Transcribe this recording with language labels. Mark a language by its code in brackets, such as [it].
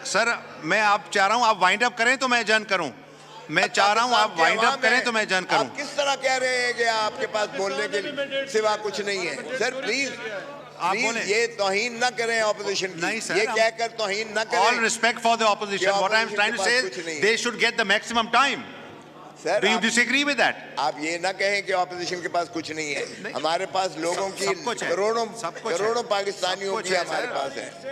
[ur] سر میں آپ چاہ رہا ہوں آپ وائنڈ اپ کریں تو میں ایجن کروں. میں چاہ رہا ہوں آپ وائنڈ اپ کریں تو میں ایجن کروں. آپ کس طرح کہہ رہے ہیں کہ آپ کے پاس بولنے کے سوا کچھ نہیں ہے؟ سر پلیز یہ توہین نہ کریں اپوزیشن کی. یہ کہہ کر توہین نہ کریں. [en] All respect for the opposition. What I am trying to say is they should get the maximum time. Do you disagree with that? [ur] آپ یہ نہ کہیں کہ اپوزیشن کے پاس کچھ نہیں ہے. ہمارے پاس لوگوں کی کروڑوں پاکستانیوں کی ہمارے پاس ہے.